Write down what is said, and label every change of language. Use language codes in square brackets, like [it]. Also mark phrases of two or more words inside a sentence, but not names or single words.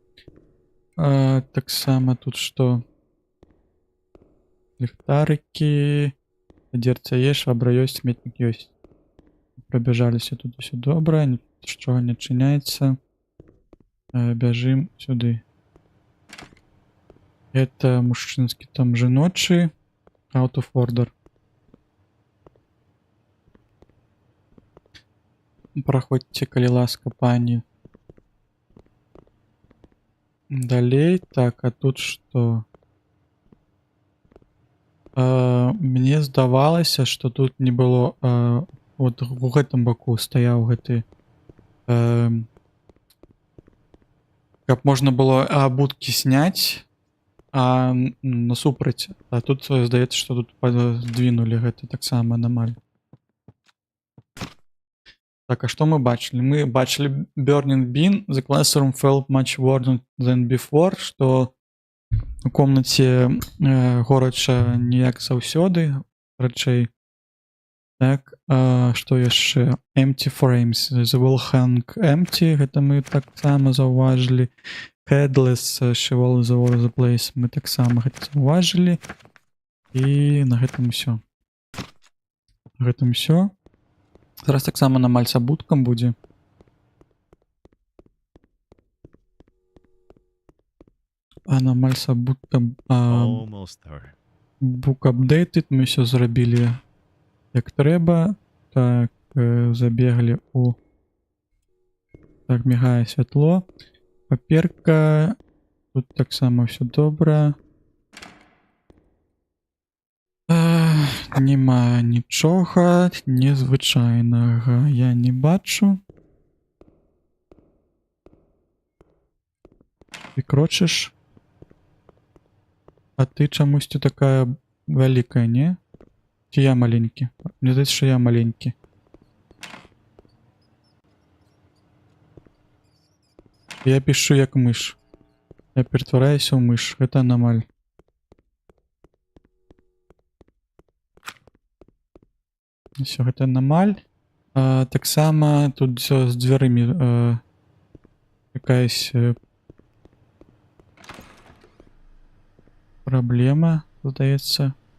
[be] Таксама тут што? Ліхтарыкі. Дзерца ёсць, швабра ёсць, сметнік ёсць. Прабяжаліся тут усё добра, нічога не адчыняецца. Бяжым сюды. Это мужчынскі, там жаночы. [en] Out of order. [be] Праходзьце, калі ласка, пані. Далей. Так, а тут што? Мне здавалася, што тут не было... Вот у гэтым баку стаяў гэты... Каб можна было будкі сняць, а насупраць. А тут здаецца, што тут здвинулі гэта таксама анамаль. Так, а што мы бачылі? Мы бачылі [en] Burning Bin. The classroom felt much warmer than before, [be] што у комнаце горача не як заўсёды, рачэй. Так, што яшчэ? [en] Empty frames. The wall hung empty. [be] Гэта мы таксама заўважылі. [en] Headless, she was all over the place. [be] Мы таксама гэта заўважылі. І на гэтым усё. На гэтым усё. Зараз таксама анамаль з абуткам будзе. Анамаль з абуткам. [en] Book updated. [be] Мы ўсё зрабілі як трэба. Так, забеглі у... Так, мігае святло. Паперка. Тут таксама ўсё добра. Нема нічога незвычайнага. Я не бачу. Ты крочиш. А ты чамусьці такая вялікая, не? Ці я маленькі? Мне здаецца, що я маленькі. Я пишу як мыш. Я ператвараюся ў мыш. Гэта аномаль. Всё, гэта аномаль. Таксама тут всё з дзвярымі якаясь праблема, здаецца.